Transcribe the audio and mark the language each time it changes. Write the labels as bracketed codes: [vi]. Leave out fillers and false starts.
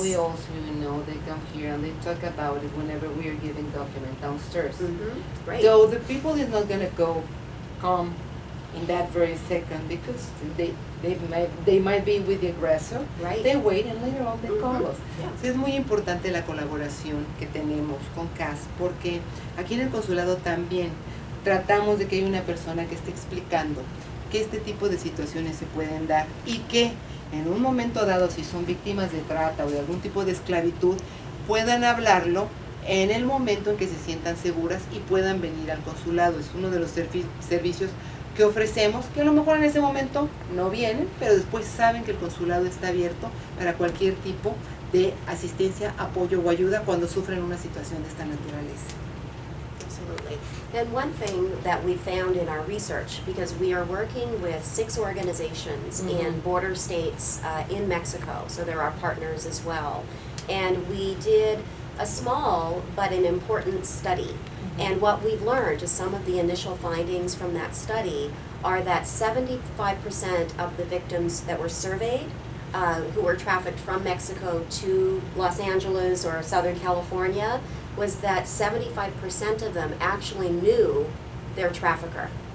[en] we also they come here and they talk about it whenever we are giving document downstairs. Great. So the people is not going to come in that very second because they might be with the aggressor. Right. They wait and later on they call us. Yeah. [es] Sí, es muy importante la colaboración que tenemos con CAS porque aquí en el consulado también tratamos de que haya una persona que esté explicando que este tipo de situaciones se pueden dar y que en un momento dado, si son víctimas de trata o de algún tipo de esclavitud, puedan hablarlo en el momento en que se sientan seguras y puedan venir al consulado. Es uno de los servicios que ofrecemos, que a lo mejor en ese momento no vienen, pero después saben que el consulado está abierto para cualquier tipo de asistencia, apoyo o ayuda cuando sufren una situación de esta naturaleza. [en] Absolutely. And one thing that we found in our research, because we are working with 6 organizations in border states in Mexico, so they're our partners as well, and we did a small but an important study. And what we've learned, just some of the initial findings from that study, are that 75% of the victims that were surveyed who were trafficked from Mexico to Los Angeles or Southern California, was that 75% of them actually knew their trafficker.